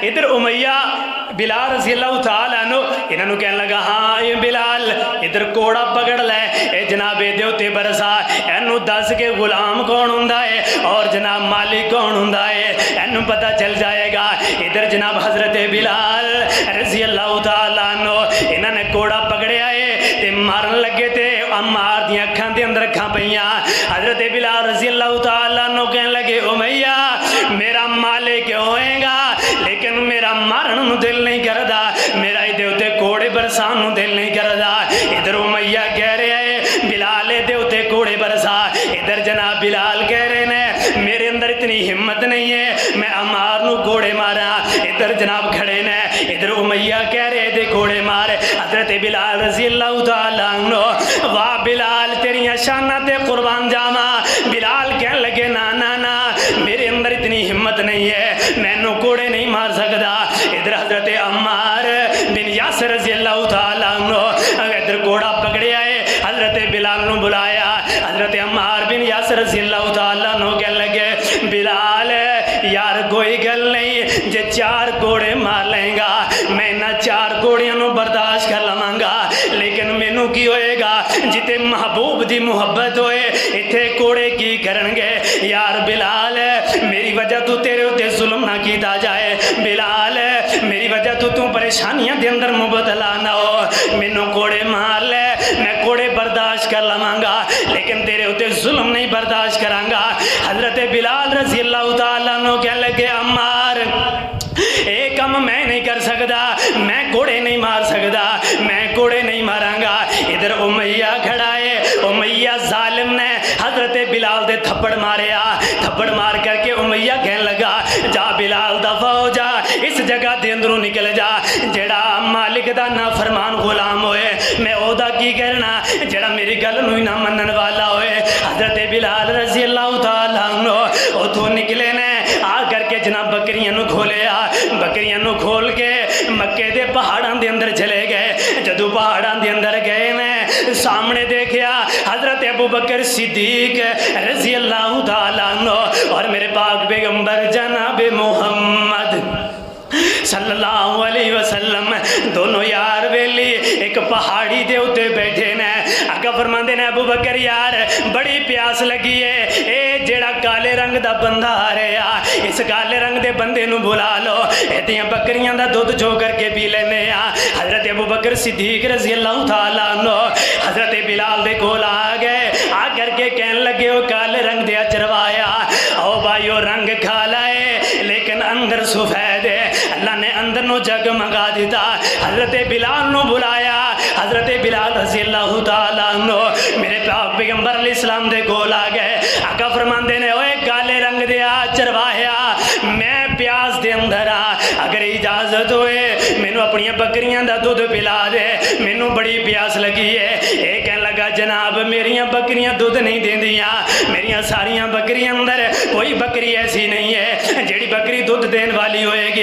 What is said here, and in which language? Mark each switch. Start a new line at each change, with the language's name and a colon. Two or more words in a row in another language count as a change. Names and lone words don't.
Punjabi: ادھر امیہ بلال
Arabic: رضي الله تعالى عنه
Punjabi: انہوں نے کہنے لگا ہاں یہ بلال ادھر کوڑا پکڑ لے، اے جناب دے اتے برسا، اینوں دس کے غلام کون ہوندا ہے اور جناب مالک کون ہوندا ہے، اینوں پتا چل جائے گا. ادھر جناب حضرت بلال
Arabic: رضي الله تعالى عنه
Punjabi: انہوں نے کوڑا پکڑیا ہے تے مارن لگے تھے عمار دی اکھاں دے اندر اکھاں پئیاں. حضرت بلال
Arabic: رضي الله تعالى عنه
Punjabi: کہنے لگے امیہ میرا مالک ہوئے گا لیکن میرا مارن نوں دل نہیں کردا، میرا ایہدے اتے کوڑے برسان نوں دل نہیں کردا. ادھر امیہ کہہ رہے ہے بلال ایہدے اتے کوڑے برسا، ادھر جناب بلال کہہ رہے نے میرے اندر اتنی ہمت نہیں ہے میں عمار نوں کوڑے مارا. ادھر جناب کھڑے نے، ادھر امیہ کہہ رہے دے کوڑے مار. حضرت بلال
Arabic: رضي الله تعالى عنه
Punjabi: واہ بلال تیریاں شاناں تے قربان جاوا. بلال کہنے لگے نا نا نا میرے اندر اتنی ہمت نہیں ہے، مینوں کوڑے نہیں مار سکتا. ادھر حضرت عمار بن یاسر
Arabic: رضي الله تعالى عنه
Punjabi: ادھر کوڑا پکڑیا ہے، حضرت بلال نوں بلایا. حضرت عمار بن یاسر
Arabic: رضي الله تعالى عنه
Punjabi: کہنے لگے بلال یار کوئی گل نہیں جے چار کوڑے مار لے گا میں انہاں چار کوڑیاں نوں برداشت کر لواں گا، لیکن مینوں کی ہوئے گا جتھے محبوب دی محبت ہوئے اتھے کوڑے کی کرن گے. یار بلال میری وجہ توں تیرے اتے ظلم نا کیتا جائے، بلال میری وجہ توں پریشانیاں دے اندر مبتلا نا ہو، مینوں کوڑے مار لے میں کوڑے برداشت کر لواں گا لیکن تیرے اتے ظلم نہیں برداشت کراں گا. حضرت بلال
Arabic: رضي الله تعالى عنه
Punjabi: کہنے لگے عمار ایک کم میں نہیں کر سکدا، میں کوڑے نہیں مار سکدا، میں کوڑے نہیں ماراں گا. ادھر امیہ کھڑا ہے، امیہ ظالم نے حضرت بلال دے تھپڑ ماریا، تھپڑ مار کرکے امیہ کہنے لگا جا بلال دفع ہو جا، اس جگہ دے اندروں نکل جا، جیہڑا مالک دا نا فرمان غلام ہوئے میں اوہدا کی کرنا جیہڑا میری گل نوں نا منن والا ہوئے. حضرت بلال
Arabic: رضي الله تعالى عنه
Punjabi: اوتھوں نکلے نے، آ کرکے جناب بکریاں نوں کھولیا، بکریاں نوں کھول کے مکے دے پہاڑاں دے اندر چلے گئے. جدوں پہاڑاں دے اندر گئے نے سامنے دیکھا حضرت ابو بکر صدیق
Arabic: رضي الله تعالى عنه
Punjabi: اور میرے پاک پیغمبر جناب محمد
Arabic: صلى الله عليه وسلم
Punjabi: دونوں یار ویلی ایک پہاڑی دے اتے بیٹھے نے. آقا فرماندے نے ابو بکر یار بڑی پیاس لگی ہے، اے جیہڑا کالے رنگ دا بندہ آ رہا، اس کالے رنگ دے بندے نوں بلا لو، ایہدیاں بکریاں دا دودھ چو کرکے پی لینے آ. حضرت ابو بکر صدیق
Arabic: رضي الله تعالى عنه
Punjabi: حضرت بلال دے کول آ گئے، آ کرکے کہنے لگے او کالے رنگ دے چرواہیا، او بھائیو رنگ کالا ہے لیکن اندر سفید ہے. اللہ نے اندر نوں جگمگا دتا۔ حضرت بلال نوں بلایا، حضرت بلال नु बुलाया, हजरत बिलाल
Arabic: رضي الله تعالى عنه
Punjabi: میرے پاک پیغمبر علیہ السلام دے کول آ گئے. آقا فرماندے نے اوئے کالے رنگ دے چرواہیا، میں پیاس دے اندر آں، اگر اجازت ہوئے مینوں اپنی بکریاں دا دودھ پلا دے، مینوں بڑی پیاس لگی ہے. یہ کہنے لگا جناب میریاں بکریاں دودھ نہیں دیندیاں، میریاں ساریاں بکریاں اندر کوئی بکری ایسی نہیں ہے جیہڑی بکری دودھ دینے والی ہوئے گی.